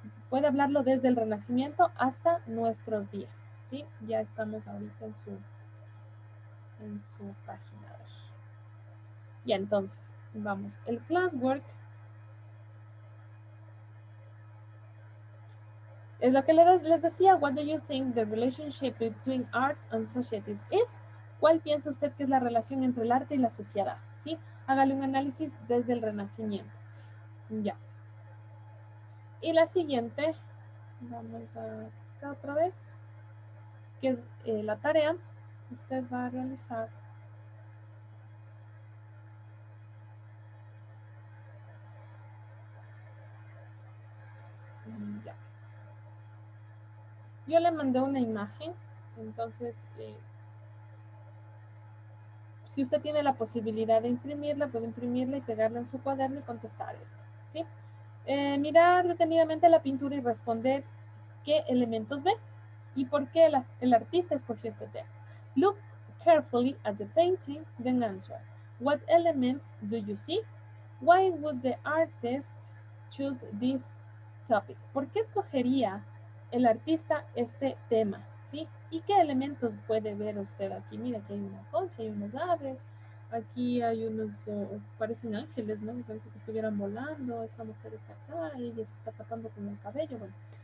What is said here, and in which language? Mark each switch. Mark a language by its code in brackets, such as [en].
[es] Puede hablarlo desde el Renacimiento hasta nuestros días, ¿sí? Ya estamos ahorita en su página. Ya, entonces, vamos, el classwork es lo que les decía. [en] What do you think the relationship between art and societies is? [es] ¿Cuál piensa usted que es la relación entre el arte y la sociedad? ¿Sí? Hágale un análisis desde el Renacimiento. Ya. Y la siguiente, vamos a acá otra vez, que es la tarea. Usted va a realizar ya. Yo le mandé una imagen, entonces si usted tiene la posibilidad de imprimirla, puede imprimirla y pegarla en su cuaderno y contestar esto, ¿sí? Mirar detenidamente la pintura y responder qué elementos ve y por qué el artista escogió este tema. [en] Look carefully at the painting, then answer. What elements do you see? Why would the artist choose this topic? [es] ¿Por qué escogería el artista este tema? ¿Sí? ¿Y qué elementos puede ver usted aquí? Mira, aquí hay una concha, hay unas aves, aquí hay unos, parecen ángeles, ¿no? Me parece que estuvieran volando, esta mujer está acá, ella se está tapando con el cabello, bueno.